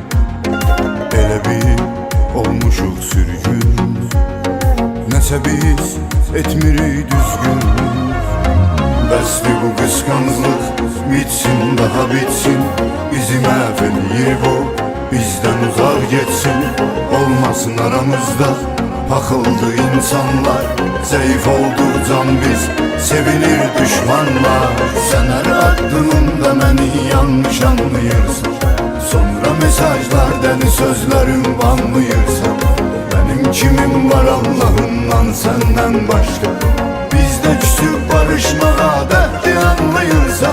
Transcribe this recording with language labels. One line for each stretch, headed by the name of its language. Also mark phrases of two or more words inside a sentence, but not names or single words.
Azerbaijani: Elə bir olmuşuq sürgün, nəsə biz etmirik düzgün. Bəsli bu qısqanclıq, bitsin daha bitsin. Bizi məhv eləyir bu, bizdən uzaq getsin. Olmasın aramızda paxıldı insanlar. Zayıf oldu can biz, sevilir düşmanlar.
Turkish: Sen her addımında beni yanlış anlayırsın, sonra mesajlar, deli sözlerim banlayırsan. Benim kimim var Allah'ımdan senden başka, bizde küsüp barışmağa dertli anlayırsan.